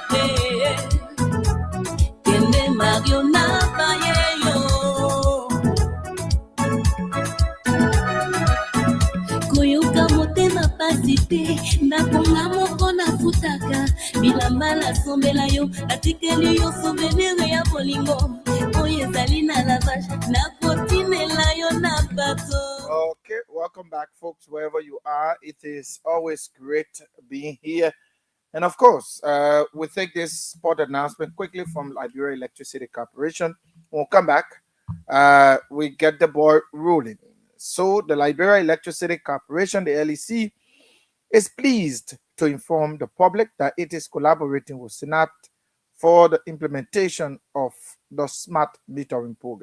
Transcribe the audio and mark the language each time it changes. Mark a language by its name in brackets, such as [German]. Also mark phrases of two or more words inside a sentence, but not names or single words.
[Lingala] kende Mario na baye yo koyoka motema pasi te nakonga moko nafutaka bilamba nasombela yo atikeli yo souvenir ya bolingo oyo ezali na lavage nakotinela yo na bato. [English] Okay, welcome back, folks, wherever you are. It is always great being here. And of course, we take this spot announcement quickly from Liberia Electricity Corporation. We'll come back. We get the ball rolling. So the Liberia Electricity Corporation, the LEC, is pleased to inform the public that it is collaborating with SNAP for the implementation of the smart metering program.